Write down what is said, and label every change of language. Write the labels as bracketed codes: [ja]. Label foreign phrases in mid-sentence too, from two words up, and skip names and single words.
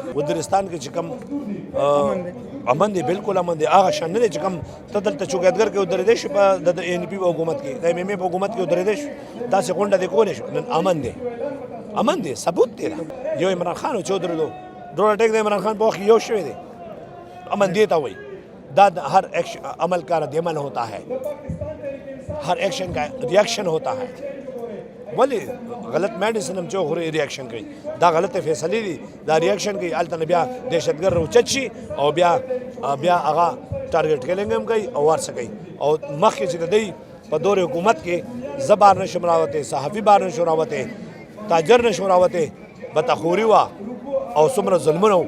[ps] وزیرستان کې چې کوم امن دی بالکل امن دی هغه شان نه دی چې کوم ته دلته چوکیدګر کې ودرېدی شي په د ان پی په حکومت کې د ایم ایم ای په حکومت کې ودرېدی شي، داسې غونډه دې کولی شو. نن امن دی، امن دی، ثبوت دی. یو عمران خان چې ودرېدو [en] drone attack [ps] د عمران خان په وخت یو شوی دی، امن دی ته وایي. [ur] دا ہر عمل کا رد عمل ہوتا ہے، ہر ایکشن کا ریئیکشن ہوتا ہے. [ps] ولی غلط میڈیسن هم چې خوري ریاکشن کوي، دا غلطه فیصلې دي، دا ریاکشن کوي. هلته نه بیا دهشتګر راوچت شي او بیا هغه [en] target killing [ps] هم کوي او وار څه کوي. او مخکې چې د دوی په دور حکومت کې زه بار نشم راوتی، صحافي بار نشم راوتی، تاجر نشم راوتی، بدخوري وه او څومره ظلمونه و.